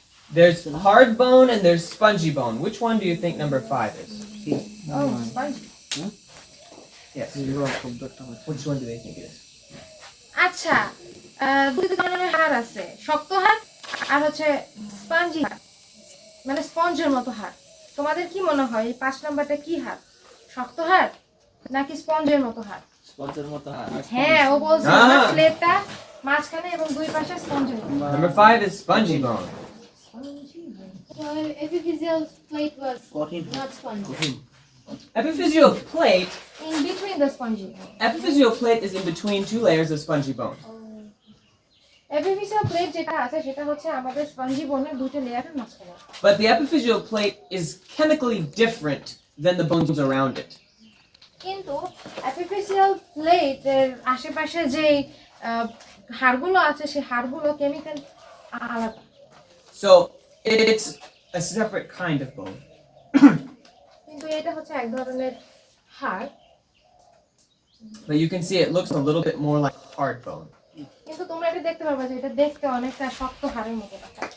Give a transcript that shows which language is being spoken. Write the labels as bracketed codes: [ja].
[en] There's hard bone and there's spongy bone. Which one do you think number 5 is? Oh, spongy. Yes. Which one do they think it is? [bn] আচ্ছা দুই ধরনের হাড় আছে শক্ত হাড় আর হচ্ছে স্পঞ্জি হাড় মানে স্পঞ্জের মতো হাড় তোমাদের কি মনে হয় 5 নাম্বারটা কি হাড় শক্ত হাড় নাকি স্পঞ্জের মতো হাড় স্পঞ্জের মতো হ্যাঁ ও বলছে প্লেটটা মাঝখানে এবং দুই পাশে স্পঞ্জের মতো [en] Number 5 is spongy bone. So epiphyseal plate was [bn] কঠিন [en] not spongy. Epiphyseal plate. in between the spongy Epiphyseal plate is in between two layers of spongy bone. [bn] epiphyseal plate যেটা আছে সেটা হচ্ছে আমাদের স্পঞ্জি বোনের দুটো লেয়ারের মাঝখানে [en] But the epiphyseal plate is chemically different than the bones around it. [bn] কিন্তু epiphyseal plate এর আশেপাশে যে হাড়গুলো আছে সেই হাড়গুলো কেমিক্যাল আলাদা [en] So it's a separate kind of bone. [bn] কিন্তু এটা হচ্ছে এক ধরনের হাড় [en] But you can see it looks a little bit more like hard bone. [bn] কিন্তু তোমরা এটা দেখতে পারবে যে এটা দেখতে অনেকটা শক্ত হাড়ের মতো দেখায়